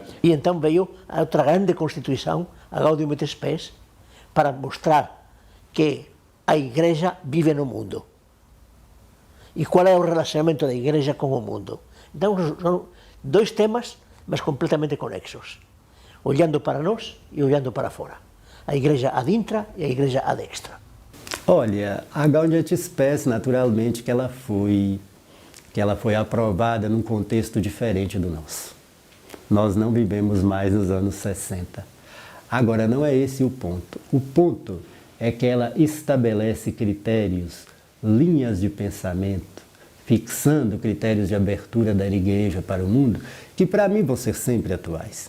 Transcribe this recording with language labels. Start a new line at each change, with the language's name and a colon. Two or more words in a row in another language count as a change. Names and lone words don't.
Portuguese: E então veio a outra grande Constituição, a
Latin: Gaudium et Spes,
Portuguese: para mostrar que a Igreja vive no mundo. E qual é o relacionamento da Igreja com o mundo. Então, são dois temas, mas completamente conexos. Olhando para nós e olhando para fora. A Igreja
Latin: ad intra
Portuguese: e a Igreja
Latin: ad extra.
Portuguese: Olha, a
Latin: Gaudium et Spes,
Portuguese: naturalmente, que ela foi aprovada num contexto diferente do nosso. Nós não vivemos mais nos anos 60. Agora, não é esse o ponto. O ponto é que ela estabelece critérios, linhas de pensamento, fixando critérios de abertura da Igreja para o mundo, que para mim vão ser sempre atuais.